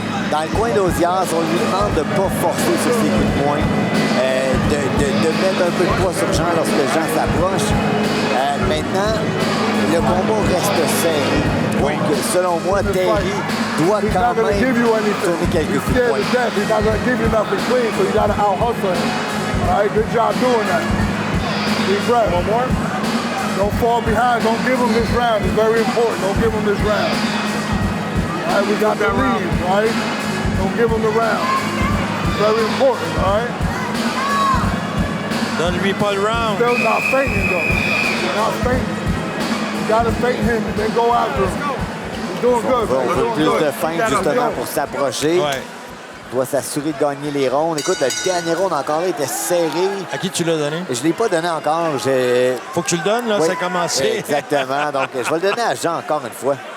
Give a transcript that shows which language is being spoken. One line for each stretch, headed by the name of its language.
French: Dans le coin d'Ozias, on lui demande de ne pas forcer sur ses coups de poing, de mettre un peu de poids sur Jean lorsque Jean s'approche. Maintenant, le combat reste serré. Oui. Donc, selon moi, Terry doit quand même tourner quelques coups de poing.
English: He's not going to give you nothing clean, so you got to out-hustle him. All right, good job doing that. Deep breath. One more. Don't fall behind. Don't give him this round. It's very important. Don't give him this round. All right, we got the lead, right? Don't give him the round. It's very important, all right?
French: Donne-lui pas le round.
English: Still not fainting, though. Not fainting. You got to feint him and then go after him. You're doing good.
French: On veut plus de feinte, justement, pour s'approcher. Ouais. Doit s'assurer de gagner les rondes. Écoute, le dernier round encore là était serré. À qui tu l'as donné? Je ne l'ai pas donné encore. Faut que tu le donnes, là, oui, ça a commencé. Exactement. Donc, je vais le donner à Jean encore une fois.